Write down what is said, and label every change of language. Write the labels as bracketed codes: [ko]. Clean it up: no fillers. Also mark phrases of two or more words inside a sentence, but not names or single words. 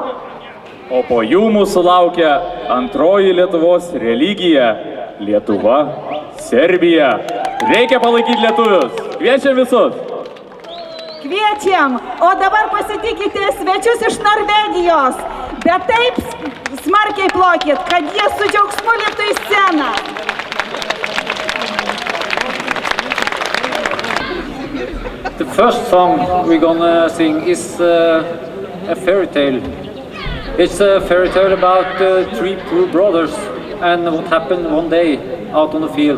[lt] O po jų mūsų laukia antroji Lietuvos religija – Lietuva, Serbija. Reikia palaikyti lietuvius. Kviečiam visus. Kviečiam, o dabar pasitikite svečius iš Norvegijos, bet taip smarkiai plokit, kad jie su džiaugsmu liptų į sceną. [en] The first song we're gonna sing is a fairy tale. It's a fairy tale about three poor brothers and what happened one day out on the fields.